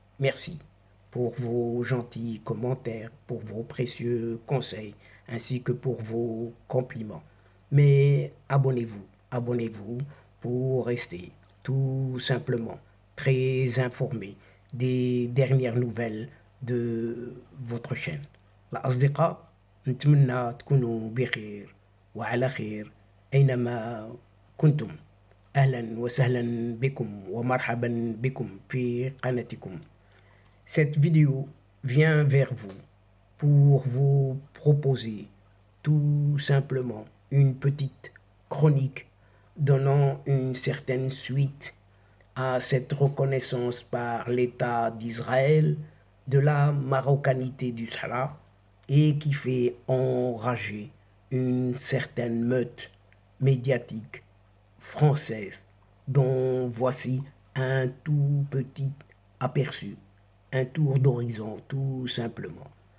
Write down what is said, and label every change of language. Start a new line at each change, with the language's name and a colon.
French: Merci pour vos gentils commentaires, pour vos précieux conseils, ainsi que pour vos compliments. Mais abonnez-vous pour rester tout simplement très informé des dernières nouvelles de votre chaîne.
Arabic: الأصدقاء نتمنى تكونوا بخير وعلى خير أينما كنتم. أهلا وسهلا بكم ومرحبا بكم في قناتكم.
French: Cette vidéo vient vers vous pour vous proposer tout simplement une petite chronique donnant une certaine suite à cette reconnaissance par l'État d'Israël de la marocanité du Sahara et qui fait enrager une certaine meute médiatique française dont voici un tout petit aperçu, un tour d'horizon tout simplement.